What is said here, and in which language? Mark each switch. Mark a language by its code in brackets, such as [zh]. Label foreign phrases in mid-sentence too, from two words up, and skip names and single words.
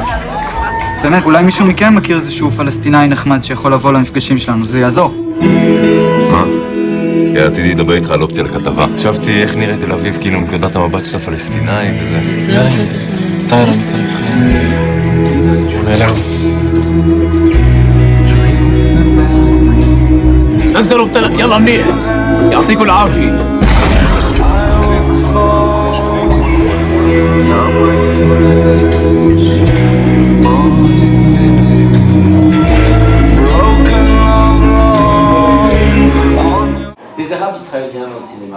[he] באמת, אולי מישהו מכם מכיר איזשהו פלסטינאי נחמד שיכול לבוא למפגשים שלנו, זה יעזור. מה? כי רציתי לדבר איתך על אופציה לכתבה. חשבתי איך נראה תל אביב כאילו מנקודת המבט של הפלסטינאים וזה. יאללה, מצטער, אני צריך... נעלם. [ar] نزلوا الطلق يلا منيح يعطيكم العافية. [fr] Des Arabes israéliens dans le cinéma.